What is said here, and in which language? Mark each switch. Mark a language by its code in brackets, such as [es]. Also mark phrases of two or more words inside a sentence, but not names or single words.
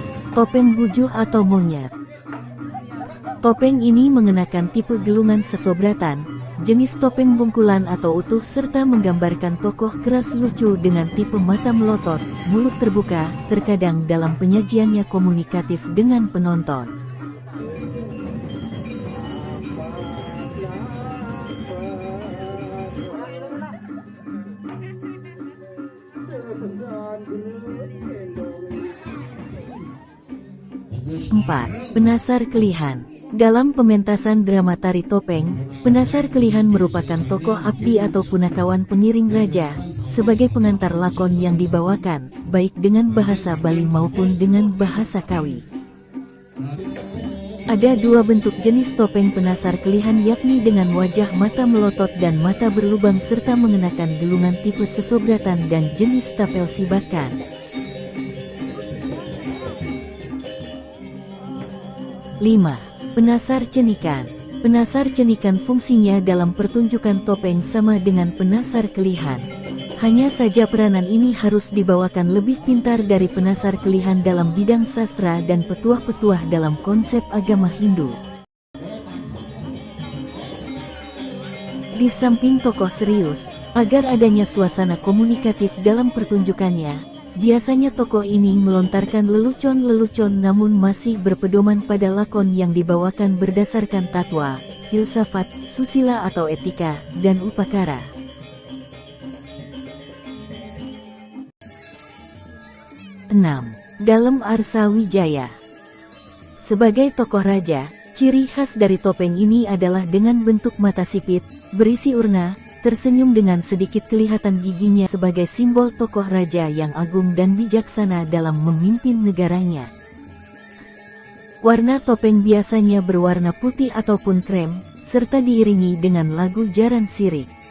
[id] Topeng bujuh atau monyet. Topeng ini mengenakan tipe gelungan sesobratan, jenis topeng bungkulan atau utuh serta menggambarkan tokoh keras lucu dengan tipe mata melotot, mulut terbuka, terkadang dalam penyajiannya komunikatif dengan penonton. Empat. Penasar Kelihan. Dalam pementasan drama tari topeng, penasar kelihan merupakan tokoh abdi atau punakawan pengiring raja, sebagai pengantar lakon yang dibawakan, baik dengan bahasa Bali maupun dengan bahasa Kawi. Ada dua bentuk jenis topeng penasar kelihan yakni dengan wajah mata melotot dan mata berlubang serta mengenakan gelungan tipe sesobratan dan jenis tapel sibakan. 5. Penasar Cenikan. Penasar cenikan fungsinya dalam pertunjukan topeng sama dengan penasar kelihan. Hanya saja peranan ini harus dibawakan lebih pintar dari penasar kelihan dalam bidang sastra dan petuah-petuah dalam konsep agama Hindu. Di samping tokoh serius, agar adanya suasana komunikatif dalam pertunjukannya, biasanya tokoh ini melontarkan lelucon-lelucon namun masih berpedoman pada lakon yang dibawakan berdasarkan tatwa, filsafat, susila atau etika, dan upakara. Enam. Dalam Arsa Wijaya. Sebagai tokoh raja, ciri khas dari topeng ini adalah dengan bentuk mata sipit, berisi urna, tersenyum dengan sedikit kelihatan giginya sebagai simbol tokoh raja yang agung dan bijaksana dalam memimpin negaranya. Warna topeng biasanya berwarna putih ataupun krem, serta diiringi dengan lagu Jaran Sirik.